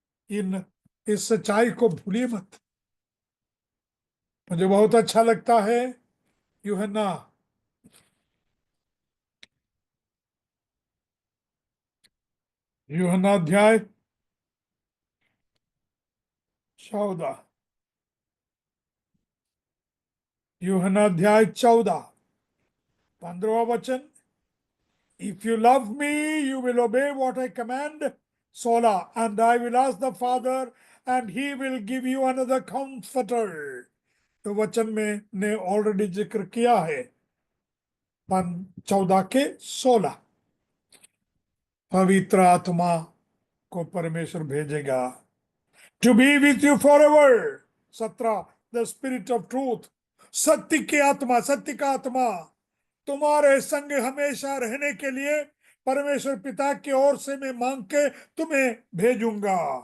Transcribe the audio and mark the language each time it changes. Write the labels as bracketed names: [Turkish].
[Hindi] इन इस सच्चाई को भूलिए मत। मुझे बहुत अच्छा लगता है यूहन्ना यूहन्ना अध्याय 14, यूहन्ना अध्याय 14, 15वां वचन। [English] If you love me, you will obey what I command. 16, and I will ask the Father, and he will give you another comforter. [Hindi] तो वचन में ने ऑलरेडी जिक्र किया है, 14 के 16, पवित्र आत्मा को परमेश्वर भेजेगा, [English] To be with you forever. [Hindi] 17, [English] the spirit of truth, [Hindi] सत्य की आत्मा, सत्य का आत्मा तुम्हारे संग हमेशा रहने के लिए परमेश्वर पिता की ओर से मैं मांग के तुम्हें भेजूंगा।